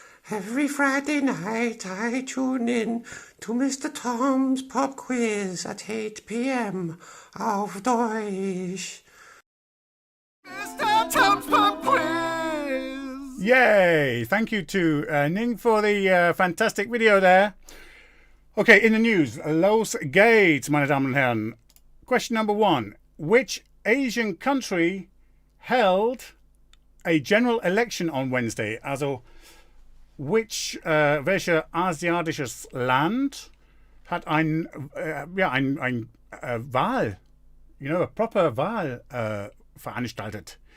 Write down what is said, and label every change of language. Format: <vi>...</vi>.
<en>Every Friday night I tune in to Mr. Tom's Pop Quiz at 8 p.m.</en> <de>auf Deutsch.</de> <en>Mr. Tom's Pop Quiz. Yay! Thank you to Ning for the fantastic video there. Okay, in the news,</en> <de>Los geht's, meine Damen und Herren.</de> <en>Question number 1. Which Asian country held a general election on Wednesday?</en> <de>Also, welcher asiatisches Land hat ein Wahl,</de> <en>a proper</en> <de>Wahl veranstaltet?</de>